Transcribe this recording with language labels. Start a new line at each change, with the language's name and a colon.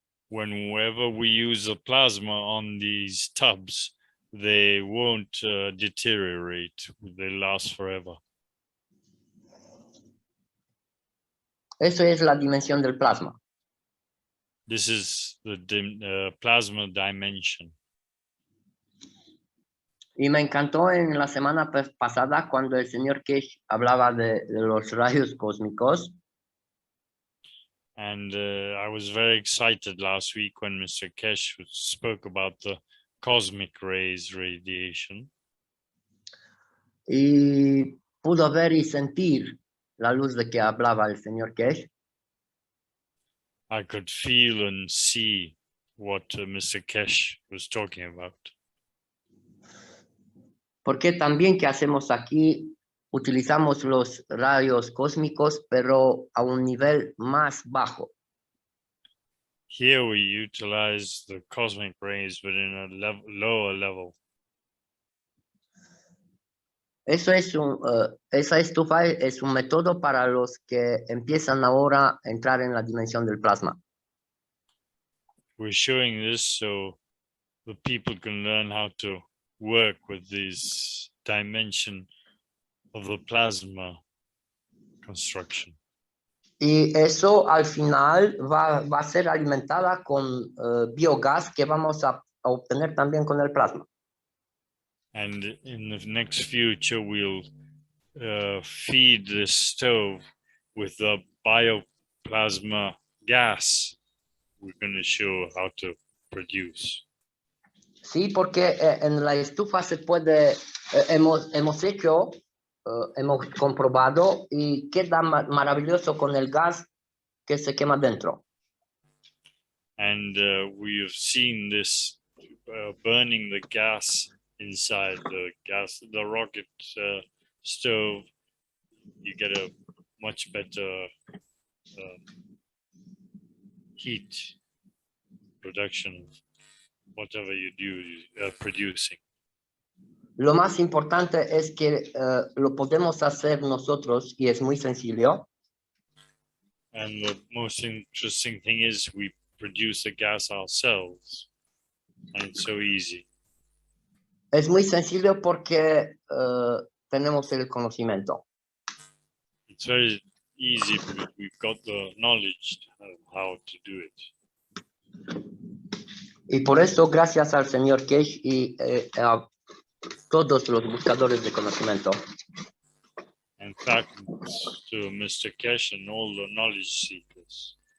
English: Whenever we use the plasma on these tubs, they won't deteriorate. They last forever.
Spanish: Eso es la dimensión del plasma.
English: This is the plasma dimension.
Spanish: Y me encantó en la semana pasada cuando el señor Kesh hablaba de los rayos cósmicos.
English: And I was very excited last week when Mr. Kesh spoke about the cosmic rays radiation.
Spanish: Y pudo ver y sentir la luz de que hablaba el señor Kesh.
English: I could feel and see what Mr. Kesh was talking about.
Spanish: Porque también que hacemos aquí, utilizamos los rayos cósmicos, pero a un nivel más bajo.
English: Here we utilize the cosmic rays, but in a lower level.
Spanish: Esa estufa es un método para los que empiezan ahora a entrar en la dimensión del plasma.
English: We're showing this so the people can learn how to work with this dimension of the plasma construction.
Spanish: Y eso al final va a ser alimentada con biogás que vamos a obtener también con el plasma.
English: And in the next future, we'll feed the stove with the bioplasma gas. We're going to show how to produce.
Spanish: Sí, porque en la estufa se puede, hemos hecho, hemos comprobado y queda maravilloso con el gas que se quema dentro.
English: And we have seen this burning the gas inside the rocket stove. You get a much better heat production of whatever you do producing.
Spanish: Lo más importante es que lo podemos hacer nosotros y es muy sencillo.
English: And the most interesting thing is we produce the gas ourselves. And it's so easy.
Spanish: Es muy sencillo porque tenemos el conocimiento.
English: It's very easy because we've got the knowledge of how to do it.
Spanish: Y por eso, gracias al señor Cage y a todos los buscadores de conocimiento,
English: In fact, to Mr. Kesh and all the knowledge seekers.